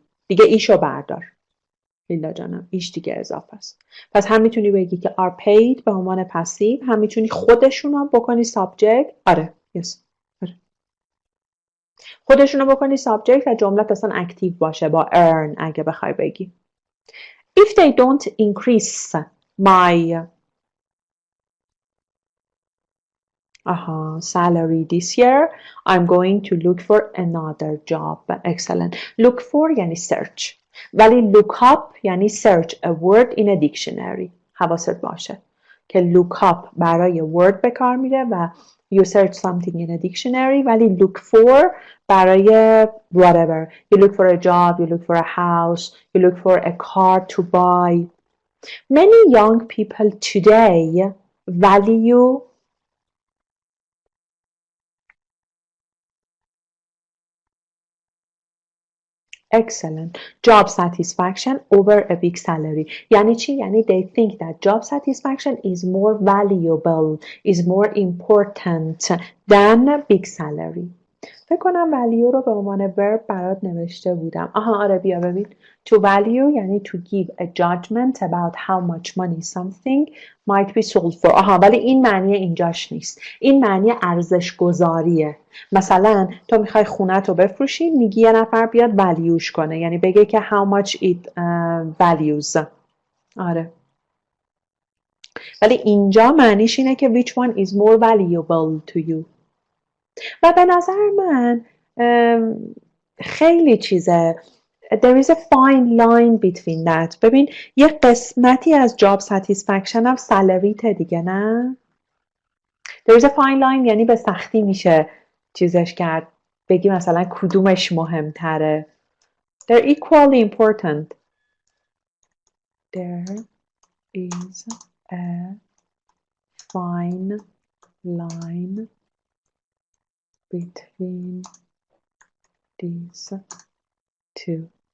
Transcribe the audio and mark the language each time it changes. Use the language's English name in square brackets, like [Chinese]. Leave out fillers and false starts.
[Persian] دیگه ایشو بردار لیلا جانم، ایش دیگه اضافه است. پس هم میتونی بگی که are paid به عنوان پسیو، هم میتونی خودشون رو بکنی subject. آره yes. آره. خودشون رو بکنی subject و جملت اصلا اکتیو باشه با earn اگه بخوای بگی. [English] If they don't increase my salary this year, I'm going to look for another job. Excellent. Look for [Persian] یعنی [English] search. ولی look up یعنی search a word in a dictionary. [Persian] حواست باشه که look up برای word به کار میره و [English] you search something in a dictionary. [Persian] ولی look for برای whatever. [English] You look for a job, you look for a house, you look for a car to buy. Many young people today value excellent job satisfaction over a big salary. [Persian] یعنی چی؟ یعنی [English] they think that job satisfaction is more valuable, is more important than big salary. [Persian] فکر کنم value رو به عنوان verb برات نوشته بودم. آره بیا ببین. [English] To value [Persian] یعنی [English] to give a judgment about how much money something might be sold for. [Persian] ولی این معنی اینجاش نیست. این معنی ارزش گذاریه. مثلا تو میخوای خونت رو بفروشی، میگی یه نفر بیاد valueش کنه، یعنی بگه که [English] how much it values. [Persian] آره. ولی اینجا معنیش اینه که [English] which one is more valuable to you. [Persian] و به نظر من خیلی چیزه. [English] There is a fine line between that. [Persian] ببین یه قسمتی از job satisfaction هم سالریت دیگه نه؟ [English] There is a fine line [Persian] یعنی به سختی میشه چیزش کرد. بگی مثلا کدومش مهمتره. [English] They're equally important. There is a fine line between these two.